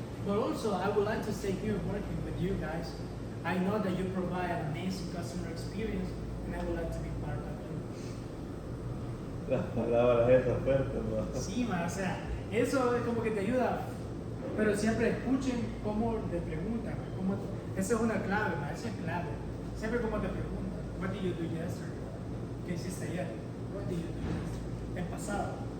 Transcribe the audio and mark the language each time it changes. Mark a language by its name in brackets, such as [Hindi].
[English] But also, I would like to stay here working with you guys. I know that you provide an amazing customer experience, and I would like to be part of it. [Spanish] Las palabras esas fuertes, ¿no? Sí, ma, o sea, eso es como que te ayuda, pero siempre escuchen cómo te preguntan, esa es una clave, ma, esa es clave. Siempre cómo te preguntan, [English] what did you do yesterday? [Spanish] ¿Qué hiciste ayer? [English] What did you do yesterday? [Spanish] El pasado.